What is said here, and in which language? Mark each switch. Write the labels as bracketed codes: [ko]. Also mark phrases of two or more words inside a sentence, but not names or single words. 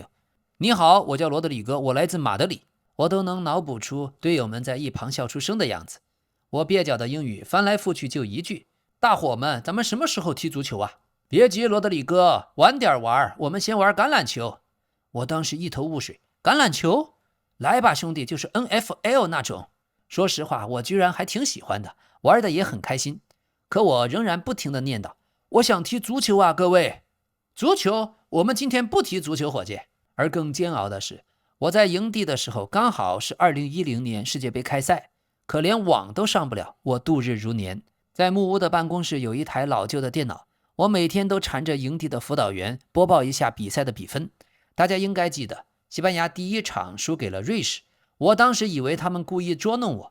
[zh] 你好，我叫羅德里戈，我來自馬德里。我都能腦補出隊友們在一旁笑出聲的樣子。我蹩腳的英語翻來覆去就一句：大夥們，咱們什麼時候踢足球啊？別急，羅德里戈，晚點玩，我們先玩橄欖球。我當時一頭霧水，橄欖球？來吧兄弟，就是 NFL 那種。說實話，我居然還挺喜歡的，玩的也很開心。可我仍然不停地念叨：我想踢足球啊，各位。足球？我們今天不踢足球，夥計。而更煎熬的是，我在營地的時候剛好是2010年世界杯開賽，可連網都上不了，我度日如年。在木屋的辦公室有一台老舊的電腦，我每天都纏着營地的輔導員播報一下比賽的比分。大家應該記得，西班牙第1場輸給了瑞士，我當時以為他們故意捉弄我。